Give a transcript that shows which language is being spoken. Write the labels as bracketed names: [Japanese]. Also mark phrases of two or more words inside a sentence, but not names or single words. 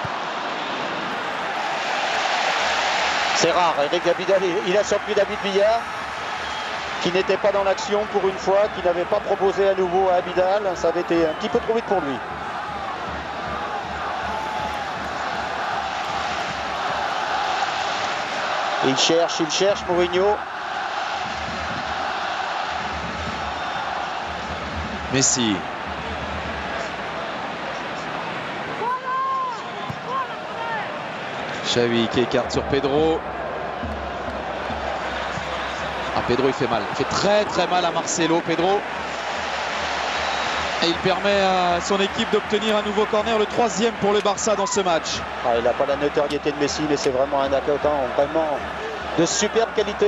[French] C'est rare, Eric Abidal, il a surpris David Villa, qui n'était pas dans l'action pour une fois, qui n'avait pas proposé à nouveau à Abidal. Ça avait été un petit peu trop vite pour lui. Il cherche Mourinho. Messi. Xavi qui écarte sur Pedro. Pedro il fait mal. Il fait très très mal à Marcelo, Pedro. Et il permet à son équipe d'obtenir un nouveau corner, le 3e pour le Barça dans ce match. Il n'a pas la notoriété de Messi, mais c'est vraiment un attaquant vraiment de superbe qualité.